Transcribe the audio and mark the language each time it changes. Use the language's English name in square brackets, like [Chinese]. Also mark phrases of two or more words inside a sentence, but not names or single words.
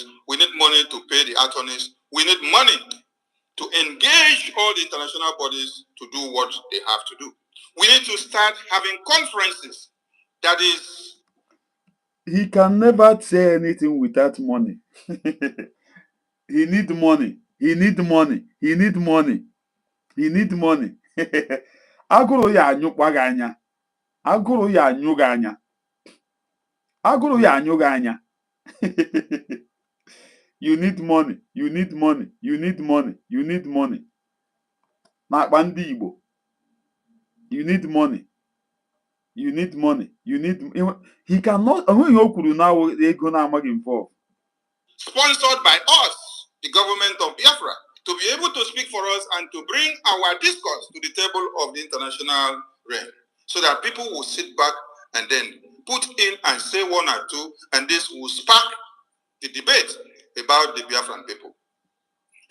[English] We need money to pay the attorneys. We need money to engage all the international bodies to do what they have to do. We need to start having conferences. That is, He can never say anything without money. He need money. He need money. He need money. He need money. [Igbo] Agụrụ ya anyụkwa gị anya. Agụrụ ya anyụ gị anya. Agụrụ ya anyụ gị anya. [English] You need money. You need money. You need money. You need money. [Igbo] N'akpa ndị Igbo. [English] You need money. You need money. You need. He cannot. [Igbo] Onweghị o kwuru na ego na-amaghị involve. [English] Sponsored by us, the government of Biafra, to be able to speak for us and to bring our discourse to the table of the international realm, so that people will sit back and then put in and say one or two, and this will spark the debate about the Biafran people.